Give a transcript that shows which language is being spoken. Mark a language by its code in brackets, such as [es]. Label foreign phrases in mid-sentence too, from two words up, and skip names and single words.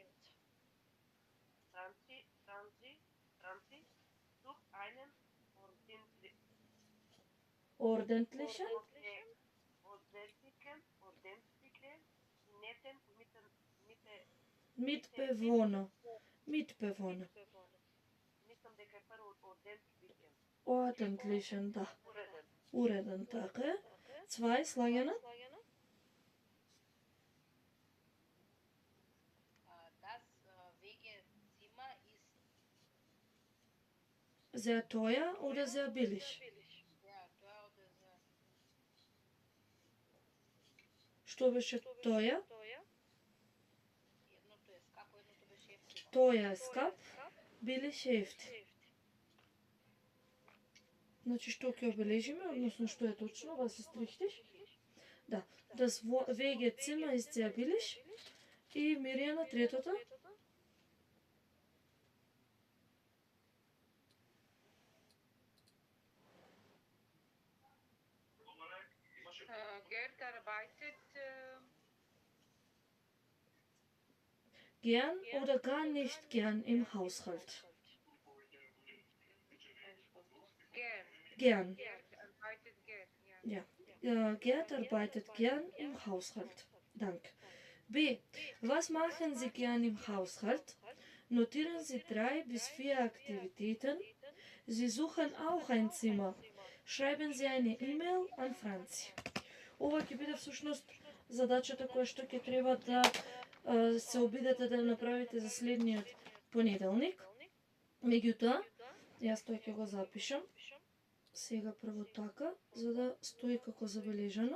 [de] Franzi sucht einen Ordentlichen, netten Mitbewohner. [mk] Мислам дека е прво ordentlichen. [de] Ordentlichen, [mk] да. Уреден, така е. 2, слагена. [de] Das Wegezimmer ist Sehr teuer oder sehr billig? sehr teuer oder sehr [mk] Што беше тоја? едното е скапо, едното беше ефтино. Тоја е скап, билиш е ефтин. Значи, што ќе обележиме, односно што е точно, [de] was ist richtig? [mk] Да, [de] das Wegezimmer ist sehr billig. [mk] И Мирјана, третото? [de] Gerd arbeitet Gern oder gar nicht gern im Haushalt? gern. Gern. Gerd arbeitet gern, ja. Ja. Gerd arbeitet gern im Haushalt. Danke. B. Was machen Sie gern im Haushalt? Notieren Sie 3 bis 4 Aktivitäten. Sie suchen auch ein Zimmer. Schreiben Sie eine E-Mail an Franzi. [mk] Ова ќе биде всушност задачата која што ќе треба да се обидете да направите за следниот понеделник. Меѓутоа, јас тој ќе го запишам. Сега прво така, за да стои како забележано.